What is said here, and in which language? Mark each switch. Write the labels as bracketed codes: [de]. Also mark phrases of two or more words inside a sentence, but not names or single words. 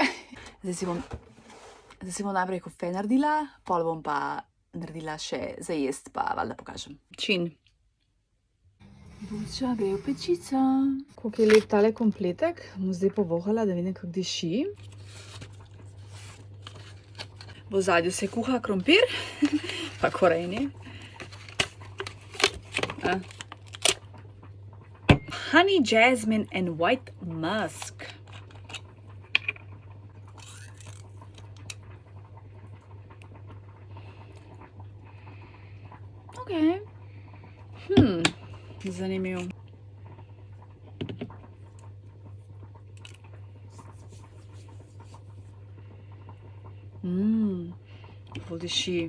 [sl] Zdaj si bom najprej kofe naredila, pol bom pa naredila še za jest, pa valjda pokažem. Čin. Buča gre v pečico. Koliko je lep tale kompletek, bom zdaj povohala, da vidim, kako diši. V ozadju se kuha krompir, pa korenje. [en] Honey, jasmine and white musk. [sl] Ok. Zanimivo. Ful diši.